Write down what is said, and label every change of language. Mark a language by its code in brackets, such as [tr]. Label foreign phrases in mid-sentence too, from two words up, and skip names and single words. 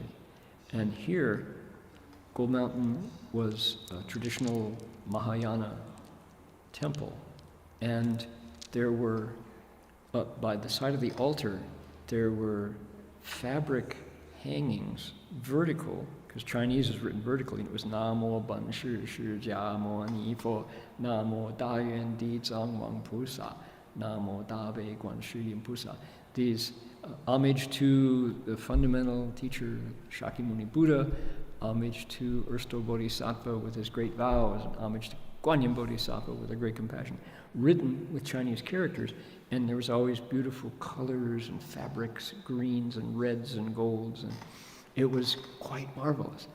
[en] And here, Gold Mountain was a traditional Mahayana temple, and there were, by the side of the altar, there were fabric hangings, vertical, because Chinese is written vertically. It was [zh] 南無本師釋迦牟尼佛，南無大願地藏王菩薩，南無大悲觀世音菩薩. [en] These homage to the fundamental teacher Shakyamuni Buddha, homage to Ersto Bodhisattva with his great vows, and homage to Guanyin Bodhisattva with a great compassion, written with Chinese characters, and there was always beautiful colors and fabrics, greens and reds and golds, and it was quite marvelous.